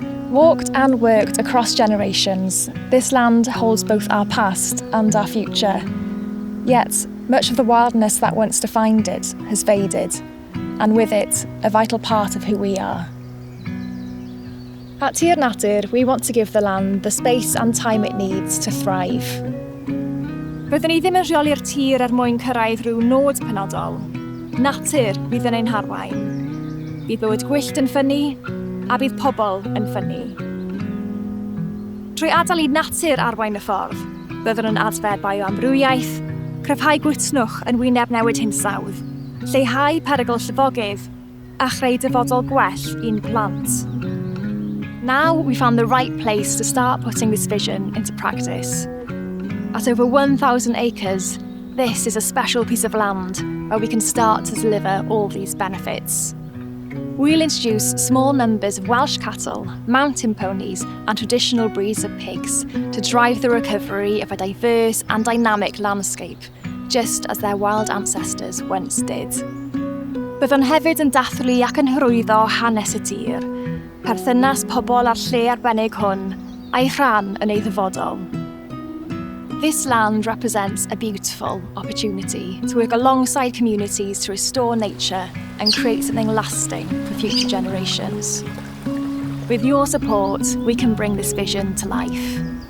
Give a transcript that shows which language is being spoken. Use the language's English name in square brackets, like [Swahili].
[English] Walked and worked across generations, this land holds both our past and our future. Yet, much of the wildness that once defined it has faded, and with it, a vital part of who we are. At Tir Natur, we want to give the land the space and time it needs to thrive. [Welsh] Byddwn ni ddim yn rheoli'r tir mwyn cyrraedd rhyw nod penodol. Natur bydd yn ein harwain. Bydd bywyd gwyllt yn ffynnu, a bydd pobl yn ffynnu. Trwy adael I natur arwain y ffordd, byddwn yn adfer bioamrywiaeth, cryfhau gwrtnwch yn wyneb newid hinsawdd, lleihau perygl llifogydd, a chreu dyfodol gwell i'n plant. [English] Now we found the right place to start putting this vision into practice. At over 1,000 acres, this is a special piece of land where we can start to deliver all these benefits. We'll introduce small numbers of Welsh cattle, mountain ponies and traditional breeds of pigs to drive the recovery of a diverse and dynamic landscape, just as their wild ancestors once did. [Welsh] Byddwn hefyd yn dathlu ac yn hyrwyddo hanes y tir, perthynas pobl a'r lle arbennig hwn, a'i rhan yn ei ddyfodol. [English] This land represents a beautiful opportunity to work alongside communities to restore nature and create something lasting for future generations. With your support, we can bring this vision to life.